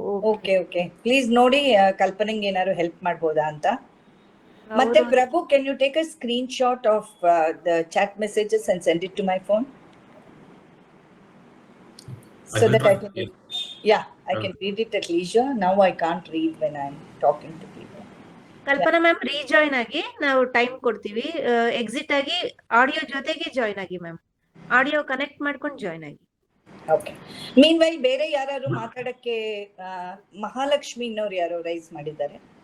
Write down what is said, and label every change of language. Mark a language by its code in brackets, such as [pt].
[kn] Okay please ನೋಡಿ ಕಲ್ಪನೆಗೆ ಏನಾದ್ರು ಹೆಲ್ಪ್ ಮಾಡ್ಬೋದಾ ಅಂತ. [en] ಮತ್ತೆ Prabhu, can you take a screenshot of the chat messages and send it to my phone so that I can I can read it at leisure. Now I can't read when I'm talking to people. [kn] Kalpana ma'am rejoin ಆಗಿ ನಾವು time ಕೊಡ್ತೀವಿ. Exit ಆಗಿ audio ಜೊತೆಗೆ join ಆಗಿ ma'am. Audio connect ಮಾಡ್ಕೊಂಡು join ಆಗಿ. Okay. ಮೀನ್ while ಬೇರೆ ಯಾರು ಮಾತಾಡಕ್ಕೆ ಮಹಾಲಕ್ಷ್ಮಿ ಅನ್ನೋರು ಯಾರು ರೈಸ್ ಮಾಡಿದ್ದಾರೆ?